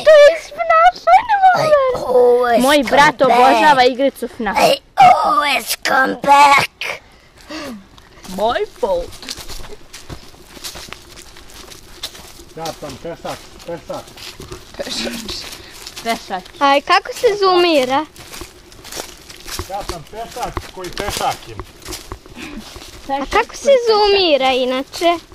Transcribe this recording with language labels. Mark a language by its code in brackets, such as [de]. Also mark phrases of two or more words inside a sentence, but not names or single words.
[sr] To je FNAF, ajde [en] I always [sr] Moj [en] come [sr] brat [en] back. [sr] obožava igricu FNAF. [en] I always come back. My fault. [sr] Ja sam pešak, pešak. Pešak. Aj, kako se zoomira? Ja sam pešak koji pešakim. A kako se zoomira inače?